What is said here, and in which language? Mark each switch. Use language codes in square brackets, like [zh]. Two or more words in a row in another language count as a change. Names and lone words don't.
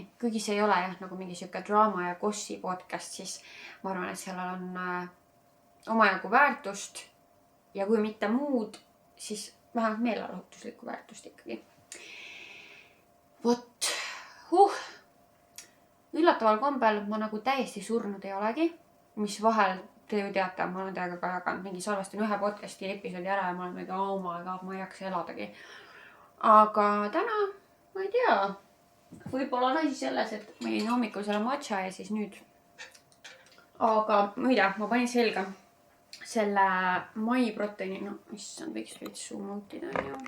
[et] Kuigi see ei ole jah nagu mingi siuke draama ja gossi podcast, siis ma arvan, et sellel on omajagu väärtust ja kui mitte muud, siis vähemalt meelelahutuslikku väärtust ikkagi. Vot, üllataval kombel ma nagu täiesti surnud ei olegi, mis vahel te ju teate, ma olen teiega ka jaganud, mingi salvestan ühe podcasti episoodi ära ja ma olen mingi, [en] oh my god, [et] ma ei jaksa eladagi. Aga täna, ma ei tea, võib-olla on asi selles, et ma jõin hommikul selle matša ja siis nüüd. Aga muide, ma panin selga selle MyProteiini, no issand, võiks veits suumutida, on ju.